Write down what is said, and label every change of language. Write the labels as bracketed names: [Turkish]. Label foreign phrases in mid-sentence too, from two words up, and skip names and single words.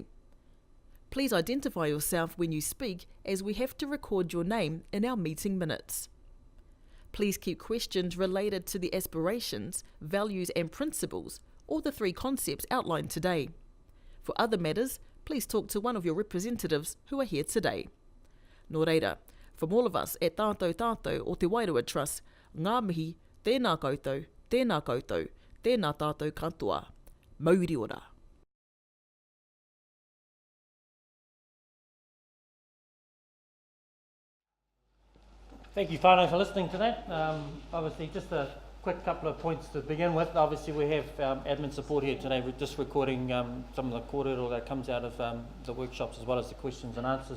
[English] Please identify yourself when you speak, as we have to record your name in our meeting minutes. Please keep questions related to the aspirations, values and principles, or the three concepts outlined today. For other matters, please talk to one of your representatives who are here today. [Māori] Nō reira, [English] from all of us at [Māori] Tātou Tātou o Te Wairoa Trust, ngā mihi, tēnā koutou, tēnā koutou, tēnā tātou katoa. Mauri ora. [English] Thank you, whānau, for listening to that. Obviously, just a quick couple of points to begin with. Obviously, we have admin support here today. We're just recording some of the kōrero that comes out of the workshops, as well as the questions and answers.